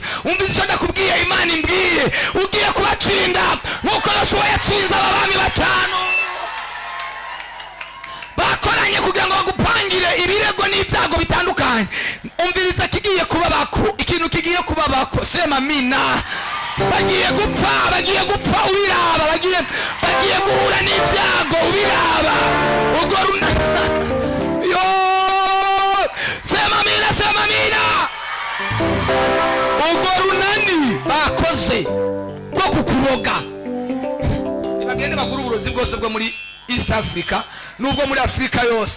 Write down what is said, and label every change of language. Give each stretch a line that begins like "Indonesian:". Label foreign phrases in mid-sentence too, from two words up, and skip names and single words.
Kinyarwanda: Umvise icyo ndakubwiye, Imana imbwiye ugiye kubatsinda nkuko Yosuwa yatsinze abami batanu. Bakoranye kugira ngo bagupangire ibirego n'ibyago bitandukanye. Umviriza kigiye kuba bako, ikintu kigiye kuba bako,
Swahili: sema mina.
Kinyarwanda: Bagiye gupfa ubiraba, bagiye guhura n'ibyago ubiraba.
Swahili: Yo, sema mina.
Kinyarwanda: Ubwo runani bakoze bwo kukuroga, nibagende bagura uburozi bwose bwo muri East Africa nubwo muri Afrika yose.